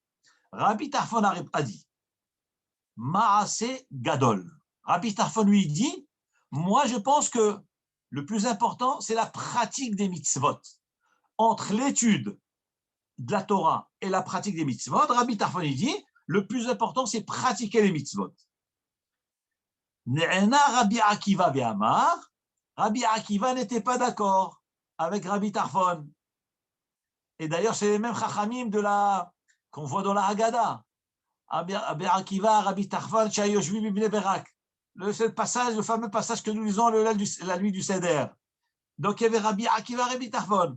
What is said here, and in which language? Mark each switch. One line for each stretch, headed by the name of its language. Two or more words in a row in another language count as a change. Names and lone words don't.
French: Rabbi Tarfon a dit
Hebrew: מעשה גדול.
French: Rabbi Tarfon lui dit, moi je pense que le plus important, c'est la pratique des mitzvot. Entre l'étude de la Torah et la pratique des mitzvot, Rabbi Tarfon dit, le plus important, c'est pratiquer les mitzvot.
Hebrew: נענה רבי עקיבא ואמר.
French: Rabbi Akiva n'était pas d'accord avec Rabbi Tarfon. Et d'ailleurs, c'est les mêmes chachamim qu'on voit dans la Haggadah.
Hebrew: רבי עקיבא, רבי טרפון, שהיו יושבין בבני ברק.
French: Le fameux passage que nous lisons la nuit du Seder. Donc il y avait Rabbi Akiva, Rabbi Tarfon.